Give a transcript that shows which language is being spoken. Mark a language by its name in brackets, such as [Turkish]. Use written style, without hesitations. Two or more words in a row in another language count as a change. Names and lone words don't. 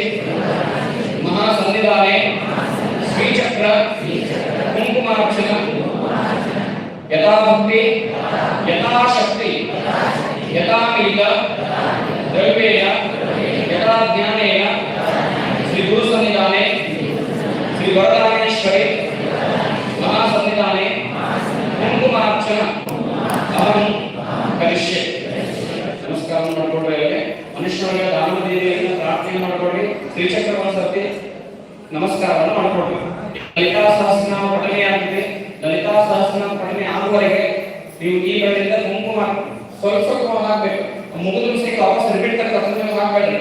[Sanskrit] महासन्निधाने श्रीचक्र कुंकुमार्चन यथा भक्ति यथा शक्ति यथा मील द्रव्येन यथा ज्ञानेन श्री गुरु सन्निधाने श्री वरदानेश्वरी महासन्निधाने कुंकुमार्चन अहं करिष्ये. [Kannada] नमस्कार ಮಾಡ್ಕೊಳ್ಳಿ. ಮನುಷ್ಯರಿಗೆ ದಾನಮದೇವಿಯನ್ನು ಪ್ರಾರ್ಥನೆ ಮಾಡಿಕೊಳ್ಳಿ. ಶ್ರೀಚಕ್ರವನ್ನು ಸರ್ತಿ ನಮಸ್ಕಾರವನ್ನು ಮಾಡಿಕೊಳ್ಳಿ. ಲಲಿತಾ ಸಹಸ್ರನಾಮ ಪಠನೆ ಆಗಿದೆ. ಲಲಿತಾ ಸಹಸ್ರನಾಮ ಪಠನೆ ಆಗುವವರೆಗೆ ನೀವು ಈ ಕಡೆಯಿಂದ ಕುಂಕುಮ ಸ್ವಲ್ಪ ಹಾಕಬೇಕು. ಮುಗಿದ ಸಹಿತ ವಾಪಸ್ ರಿಪೀಟ್ ಹಾಕಬೇಡ್ರಿ.